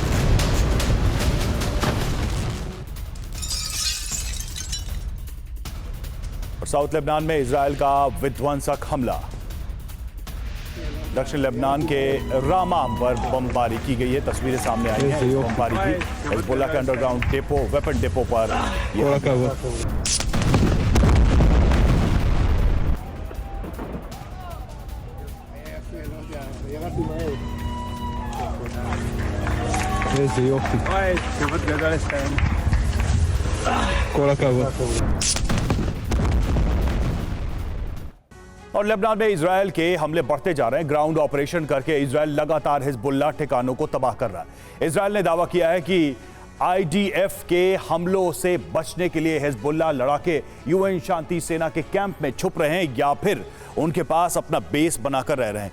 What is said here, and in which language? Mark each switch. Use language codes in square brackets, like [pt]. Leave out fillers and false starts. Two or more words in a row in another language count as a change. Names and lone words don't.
[hi] साउथ लेबनान में इजरायल का विध्वंसक हमला। दक्षिण लेबनान के रामा पर बमबारी की गई है। तस्वीरें सामने आई हैं इस बमबारी की। हिजबुल्लाह के [en] underground depot, weapon depot [hi] पर [he] איזה יופי. וואי, כבוד גדול לכם. כל הכבוד. [hi] और लेबनान में इजरायल के हमले बढ़ते जा रहे हैं। [en] ground operation [hi] करके इजरायल लगातार हिजबुल्लाह ठिकानों को तबाह कर रहा है। इजरायल ने दावा किया है कि आईडीएफ के हमलों से बचने के लिए हिजबुल्लाह लड़ाके यूएन शांति सेना के कैंप में छुप रहे हैं या फिर उनके पास अपना बेस बनाकर रह रहे हैं।